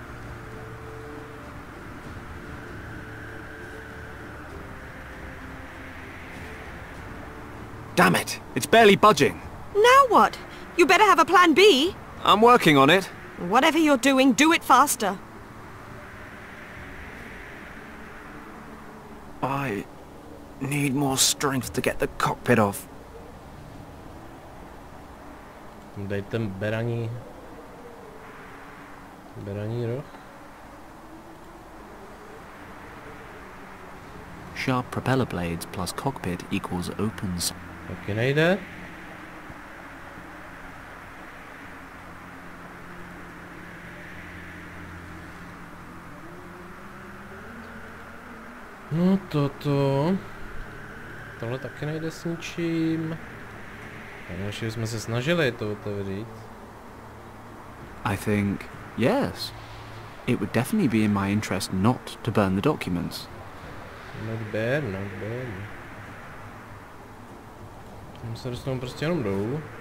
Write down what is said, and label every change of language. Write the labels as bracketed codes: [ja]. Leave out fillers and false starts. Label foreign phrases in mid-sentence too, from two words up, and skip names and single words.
[en] Damn it! It's barely budging. Now what? You better have a plan B. I'm working on it. Whatever you're doing, do it faster. I need more strength to get the cockpit off. [cs] Dejte beraní roh. [en] Sharp propeller blades plus cockpit equals opens. [cs] Taky nejde. No tohle taky nejde s ničím. Takže jsme se snažili to otevřít. [en] I think, yes. It would definitely be in my interest not to burn the documents. Not bad, not bad. [cs] Tam se dostanu prostě jenom dolů.